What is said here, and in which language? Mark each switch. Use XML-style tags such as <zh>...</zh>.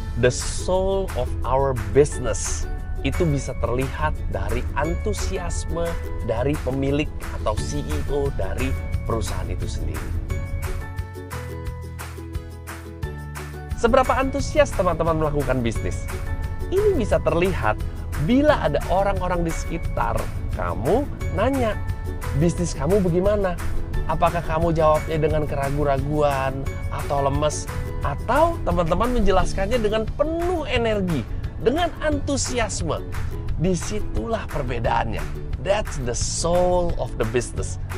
<en>The soul of our business.</en> <id>Itu bisa terlihat dari antusiasme dari pemilik atau CEO dari perusahaan itu sendiri. Seberapa antusias teman-teman melakukan bisnis? Ini bisa terlihat bila ada orang-orang di sekitar kamu nanya, bisnis kamu bagaimana? Apakah kamu jawabnya dengan keraguan-raguan atau lemes? Atau teman-teman menjelaskannya dengan penuh energi, dengan antusiasme? Disitulah perbedaannya.</id> <en>That's the soul of the business.</en>